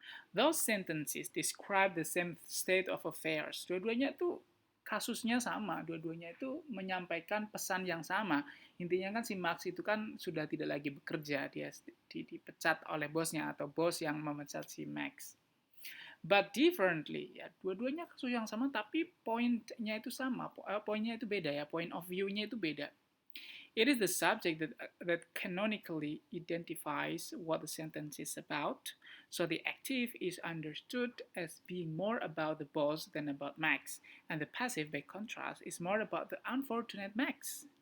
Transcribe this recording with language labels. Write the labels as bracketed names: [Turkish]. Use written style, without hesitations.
[English] Those sentences describe the same state of affairs. [Indonesian] Dua-duanya itu kasusnya sama, dua-duanya itu menyampaikan pesan yang sama. Intinya kan si Max itu kan sudah tidak lagi bekerja, dia dipecat oleh bosnya atau bos yang memecat si Max. [English] But differently, [Indonesian] ya, dua-duanya kasus yang sama tapi poinnya itu sama, poinnya itu beda, ya, point of view-nya itu beda. [English] It is the subject that canonically identifies what the sentence is about, so the active is understood as being more about the boss than about Max, and the passive, by contrast, is more about the unfortunate Max.